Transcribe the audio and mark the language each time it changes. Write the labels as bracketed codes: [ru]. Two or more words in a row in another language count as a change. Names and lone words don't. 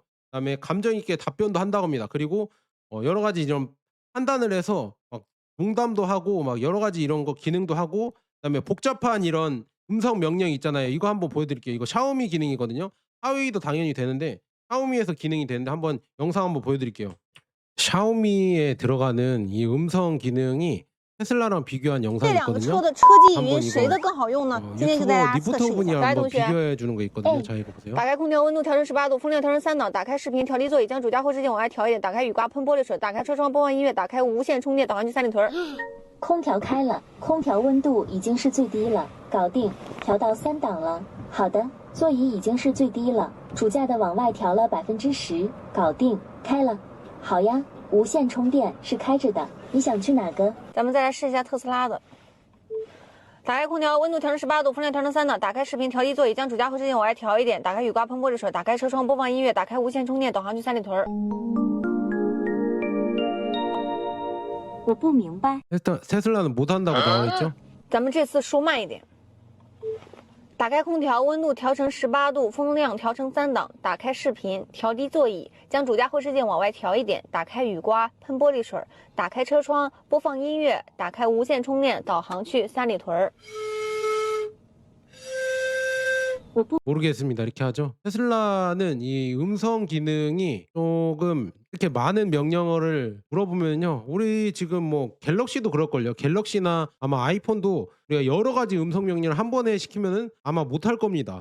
[ko] 그다음에 감정 있게 답변도 한다고 합니다. 그리고 여러 가지 이런 판단을 해서 막 농담도 하고 막 여러 가지 이런 거 기능도 하고 그다음에 복잡한 이런 음성 명령 있잖아요. 이거 한번 보여 드릴게요. 이거 샤오미 기능이거든요. 하웨이도 당연히 되는데 샤오미에서 기능이 되는데 한번 영상 한번 보여 드릴게요. 샤오미에 들어가는 이 음성 기능이 테슬라랑 비교한 [zh] 这 [ko] 영상이 [zh] 两个车 [ko] 있거든요. [zh] 的车机语 [ko] 한번 [zh] 音谁 [ko] 이거 [zh] 的更好用呢？今天就 [ko] 유튜버 [zh] 带大家测 [ko] 리포터 [zh] 试一 [ko] 분이 [zh] 下。来， [ko] 한번 [zh] 同学， [ko] 비교해 주는 거 있거든요. 자 이거 보세요. [zh] 打开空调温度调成18度，风量调成3档，打开视频调低座椅，将主驾后视镜往外调一点，打开雨刮喷玻璃水，打开车窗播放音乐，打开无线充电，导航去三里屯儿。空调开了，空调温度已经是最低了，搞定，调到3档了。好的，座椅已经是最低了，主驾的往外调了10%，搞定，开了。好呀，无线充电是开着的，你想去哪个？咱们再来试一下特斯拉的。打开空调温度调成18度，风量调成3档，打开视频调低座椅，将主驾后视镜往外调一点，打开雨刮喷玻璃水，打开车窗播放音乐，打开无线充电，导航去三里屯儿。我不明白。 [ko] 테슬라는 못 한다고 나와 있죠? [zh] 咱们这次说慢一点。打开空调温度调成18度，风量调成3档，打开视频调低座椅，将主驾后视镜往外调一点，打开雨刮喷玻璃水，打开车窗播放音乐，打开无线充电，导航去三里屯儿。 [ko] 모르겠습니다. 이렇게 하죠. 테슬라는 이 음성 기능이 조금 이렇게 많은 명령어를 물어보면요. 우리 지금 뭐 갤럭시도 그럴걸요. 갤럭시나 아마 아이폰도 우리가 여러 가지 음성 명령을 한 번에 시키면은 아마 못할 겁니다.